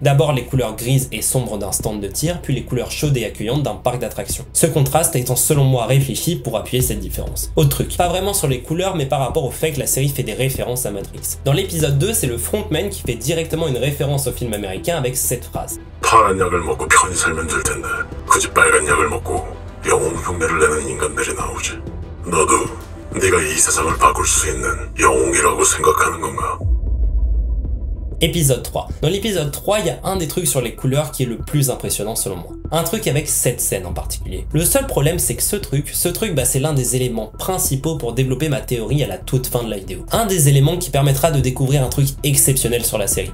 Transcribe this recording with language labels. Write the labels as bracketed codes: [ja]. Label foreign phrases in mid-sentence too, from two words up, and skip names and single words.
[fr] D'abord les couleurs grises et sombres d'un stand de tir, puis les couleurs chaudes et accueillantes d'un parc d'attractions. Ce contraste étant selon moi réfléchi pour appuyer cette différence. Autre truc, pas vraiment sur les couleurs, mais par rapport au fait que la série fait des références à Matrix. Dans l'épisode 2, c'est le frontman qui fait directement une référence au film américain avec cette phrase. [ko] 파란 약을 먹고 편히 살면 될 텐데 굳이 빨간 약을 먹고 영웅 흉내를 내는 인간들이 나오지. 너도 네가 이 세상을 바꿀 수 있는 영웅이라고 생각하는 건가? [fr] Épisode 3. Dans l'épisode 3, il y a un des trucs sur les couleurs qui est le plus impressionnant selon moi. Un truc avec cette scène en particulier. Le seul problème c'est que ce truc, c'est l'un des éléments principaux pour développer ma théorie à la toute fin de la vidéo. Un des éléments qui permettra de découvrir un truc exceptionnel sur la série.